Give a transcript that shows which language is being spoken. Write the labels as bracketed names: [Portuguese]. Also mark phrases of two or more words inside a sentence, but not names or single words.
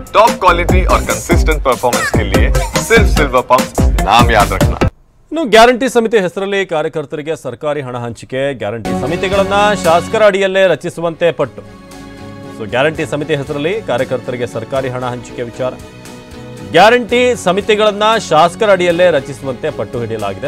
[English] top quality [Hindi] और [English] consistent performance [Hindi] के लिए सिर्फ सिल्वर पंप नाम याद रखना। [Kannada] ಇನ್ನು ಗ್ಯಾರಂಟಿ ಸಮಿತಿ ಹೆಸರಲ್ಲಿ ಕಾರ್ಯಕರ್ತರಿಗೆ ಸರ್ಕಾರಿ ಹಣ ಹಂಚಿಕೆ, ಗ್ಯಾರಂಟಿ ಸಮಿತಿಗಳನ್ನು ಶಾಸಕರ ಅಡಿಯಲ್ಲೇ ರಚಿಸುವಂತೆ ಪಟ್ಟು. ಗ್ಯಾರಂಟಿ ಸಮಿತಿ ಹೆಸರಲ್ಲಿ ಕಾರ್ಯಕರ್ತರಿಗೆ ಸರ್ಕಾರಿ ಹಣ ಹಂಚಿಕೆ ವಿಚಾರ, ಗ್ಯಾರಂಟಿ ಸಮಿತಿಗಳನ್ನು ಶಾಸಕರ ಅಡಿಯಲ್ಲೇ ರಚಿಸುವಂತೆ ಪಟ್ಟು ಹಿಡಿಯಲಾಗಿದೆ.